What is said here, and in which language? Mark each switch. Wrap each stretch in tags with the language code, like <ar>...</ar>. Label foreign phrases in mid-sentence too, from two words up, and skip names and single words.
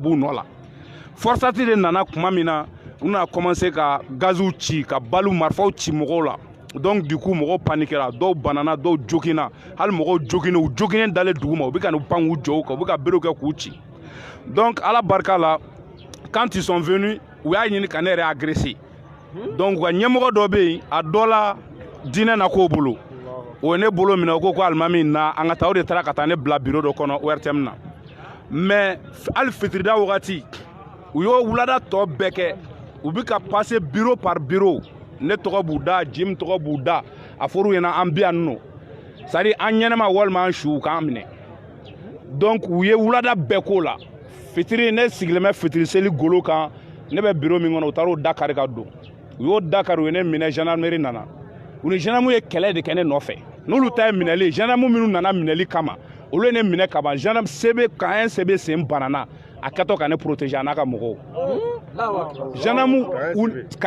<bm>b'u nɔ la forçati de nana kuma min na u nana commencer ka gaziw ci ka baliw marifaw ci mɔgɔw la</bm> <fr>donc du coup</fr> <bm>mɔgɔw paniquera dɔw banana dɔw jogina hali mɔgɔw joginen u joginen dalen duguma u bɛ ka n'u pan k'u jɔ u kan u bɛ ka berew kɛ k'u ci donc ala barika la</bm> <fr>quand ils sont venus</fr> <bm>u y'a ɲini ka ne yɛrɛ agresser donc u ka ɲɛmɔgɔ dɔ bɛ yen a dɔ la diinɛ na k'o bolo o ye ne bolo minɛ o ko ko alimami na an ka taa o de taara ka taa ne bila bureau dɔ kɔnɔ ORTM na mais hali fitirida wagati u y'o wulada tɔ bɛɛ kɛ u bɛ ka</bm> <fr>passer bureau par bureau</fr> <bm>ne tɔgɔ b'u da Jim tɔgɔ b'u da a fɔr'u ɲɛna an bɛ yan nɔ</bm> <fr>c'est à dire</fr> <bm>an ɲɛnama walima an su u k'an minɛ donc u ye wulada bɛɛ k'o la fitiri ne sigilen bɛ fitiri seli golo kan ne bɛ bureau min kɔnɔ u taara o da kari ka don u y'o da kari u ye ne minɛ gendarmerie nana u ni gendarme ye kɛlɛ de kɛ ne nɔfɛ n'olu ta ye minɛli gendarme minnu nana minɛli kama olu ye ne minɛ ka ban gendarme CB ka un CB sen banana a kɛtɔ ka ne protéger a n'a ka mɔgɔw gendarme ka</bm>